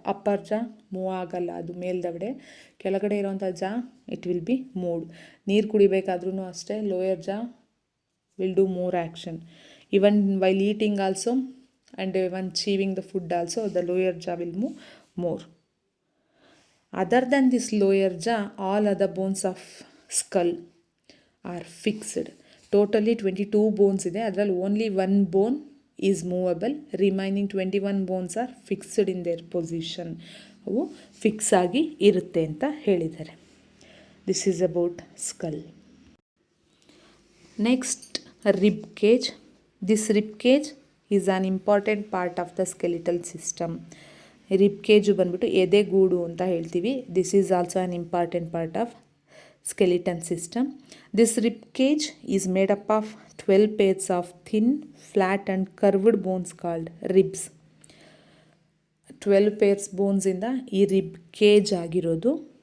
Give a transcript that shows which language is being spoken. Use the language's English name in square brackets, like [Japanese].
[Kannada] Upper ಜಾ move ಆಗಲ್ಲ, ಅದು ಮೇಲ್ದವಡೆ. ಕೆಳಗಡೆ ಇರೋವಂಥ ಜಾ [English] It will be moved. [Kannada] ನೀರು ಕುಡಿಬೇಕಾದ್ರೂ ಅಷ್ಟೇ [English] Lower jaw will do more action. Even while eating also and even chewing the food also the lower jaw will move more. Other than this lower jaw, all other bones of skull are fixed. Totally 22 bones [Kannada] ಇದೆ. ಅದರಲ್ಲಿ [English] only 1 bone is movable. Remaining 21 bones are fixed in their position. [Kannada] ಅವು fix ಆಗಿ ಇರುತ್ತೆ ಅಂತ ಹೇಳಿದ್ದಾರೆ. [English] This is about skull. Next, rib cage. This rib cage is an important part of the skeletal system. [Kannada] Rib cage ಬಂದ್ಬಿಟ್ಟು ಎದೆಗೂಡು ಅಂತ ಹೇಳ್ತೀವಿ. [English] This is also an important part of skeleton system. This rib cage is made up of 12 pairs of thin, flat and curved bones called ribs. [Kannada] 12 pairs ಬೋನ್ಸಿಂದ ಈ rib cage ಆಗಿರೋದು.